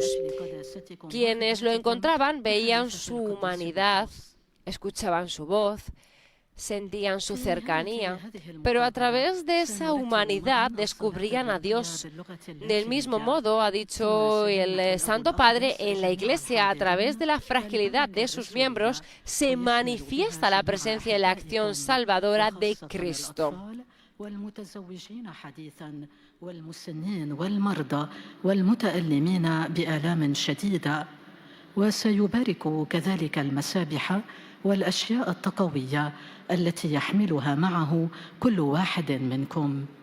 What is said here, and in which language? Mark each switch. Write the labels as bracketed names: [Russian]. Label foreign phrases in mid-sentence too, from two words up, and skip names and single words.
[Spanish] Quienes lo encontraban veían su humanidad, escuchaban su voz, sentían su cercanía, pero a través de esa humanidad descubrían a Dios. Del mismo modo, ha dicho el Santo Padre, en la Iglesia, a través de la fragilidad de sus miembros, se manifiesta la presencia y la acción salvadora de Cristo. [Arabic] والأشياء التقوية التي يحملها معه كل واحد منكم.